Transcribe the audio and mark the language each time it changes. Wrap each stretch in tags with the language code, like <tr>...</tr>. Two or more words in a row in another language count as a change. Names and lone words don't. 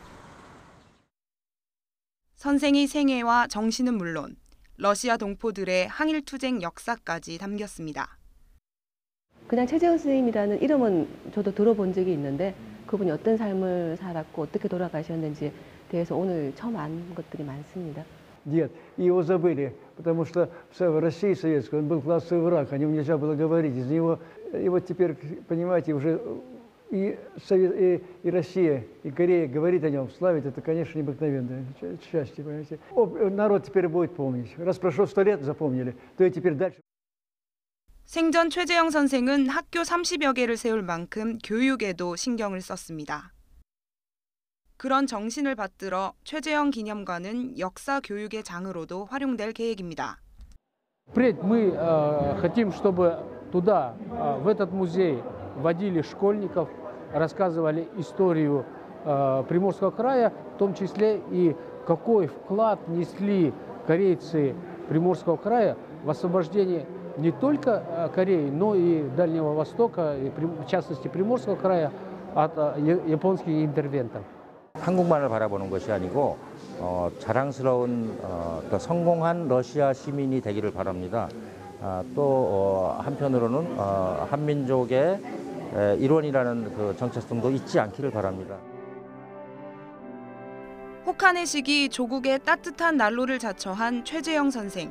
<ko>선생의 생애와 정신은 물론 러시아 동포들의 항일투쟁 역사까지 담겼습니다. 그냥 최재형 선생님이라는 이름은 저도 들어본 적이 있는데 그분이 어떤 삶을 살았고 어떻게 돌아가셨는지에 대해서 오늘 처음 안 것들이 많습니다.</ko> <ru>Нет, его забыли, потому что в России советской он был классовый враг, о нем нельзя было говорить. Из него, и вот теперь, понимаете, уже и Россия, и Корея говорит о нем, славит, это, конечно, необыкновенное счастье, понимаете. Народ теперь будет помнить. Раз прошло 100 лет, запомнили, то и теперь дальше.</ru> <ko>생전 최재형 선생은 학교 30여 개를 세울 만큼 교육에도 신경을 썼습니다. 그런 정신을 받들어 최재형 기념관은 역사 교육의 장으로도 활용될 계획입니다.</ko> <ru>Впредь мы хотим, чтобы туда, в этот музей, водили школьников, рассказывали историю Приморского края, в том числе и какой вклад несли корейцы Приморского края в освобождение не только Кореи, но и Дальнего Востока, и в частности Приморского края от японских интервентов.</ru> <ko>한국만을 바라보는 것이 아니고 자랑스러운 더 성공한 러시아 시민이 되기를 바랍니다. 또 한편으로는 한민족의 일원이라는 그 정체성도 잊지 않기를 바랍니다. 혹한의 시기 조국의 따뜻한 난로를 자처한 최재형 선생.</ko>